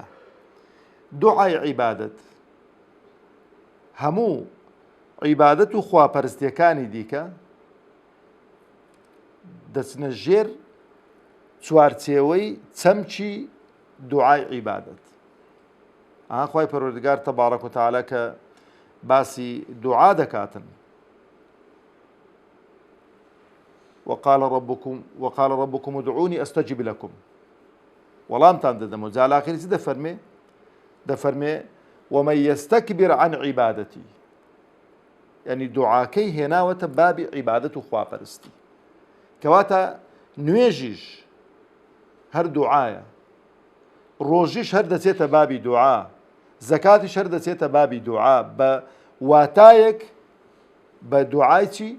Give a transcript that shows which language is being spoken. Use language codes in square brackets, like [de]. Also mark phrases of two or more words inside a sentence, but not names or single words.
[ckb] دوعای عیبادەت هەموو عیبادەت و خواپەرستیەکانی دیکە دەچنە ژێر چوارچێوەی چەمچی دوعای عیبادەت. خوای پەروەردگار [ar] تەبارەک و تەعالە [ckb] کە باسی دوعا دەکاتن [ar] وقال ربكم ادعوني استجب لكم [ckb] وەڵامتان دەدەمەوە. جا لاخری چی دەفەرمێ [ar] ومن يستكبر عن [ckb] عیبادەتی، یعنی دوعاکەی هێناوەتە بابی عیبادەت و خواپەرستی، کەواتە نوێژیش هەر دوعایە، ڕۆژیش هەر دەچێتە بابی دوعا، زەکاتیش هەر دەچێتە بابی دوعا، بە واتایەک بە دوعای چی؟